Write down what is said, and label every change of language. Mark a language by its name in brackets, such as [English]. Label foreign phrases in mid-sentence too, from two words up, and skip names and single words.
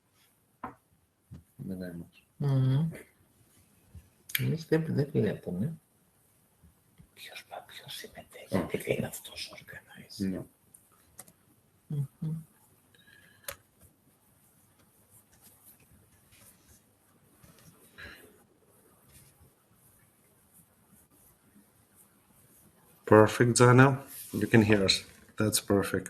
[Greek] Εμείς δεν βλέπουμε. Ποιος συμμετέχει, τι λέει αυτός ο organizer. [English] Perfect, Zana. You can hear us. That's perfect.